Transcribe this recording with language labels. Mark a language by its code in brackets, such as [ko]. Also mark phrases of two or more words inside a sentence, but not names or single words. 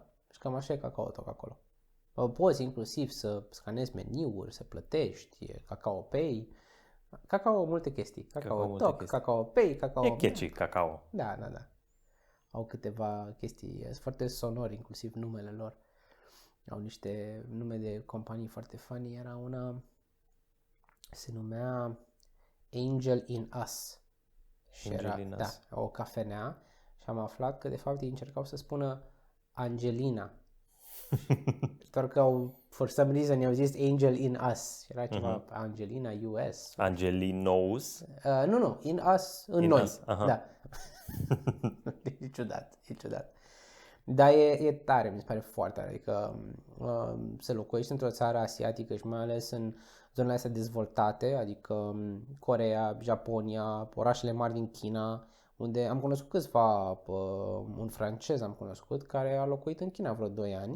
[ro] Și cam așa e Kakao Talk acolo. Poți inclusiv să scanezi meniuri, să plătești, e Kakao Pay, Kakao multe chestii. Kakao multe Talk, chestii. Kakao Pay, Kakao... E catchy, Kakao. Da, da, da. Au câteva chestii, sunt foarte sonori, inclusiv numele lor. Au niște nume de companii foarte funny. Era una, se numea Angel in Us. Și Angel era, in da, Us. o cafenea și am aflat că de fapt ei încercau să spună Angelina. Doar că [en] for some reason [ro] i-au zis Angel in Us. Era ceva Angelina US. Angelinos. [en] Nu, in us, [ro] în [en] In [ro] noi. [en] us, aha. [ro] Da. E ciudat, e ciudat. Dar e tare, mi se pare foarte tare. Adică să locuiești într-o țară asiatică și mai ales în zonele astea dezvoltate, adică Coreea, Japonia, orașele mari din China, unde am cunoscut câțiva, un francez am cunoscut, care a locuit în China vreo 2 ani.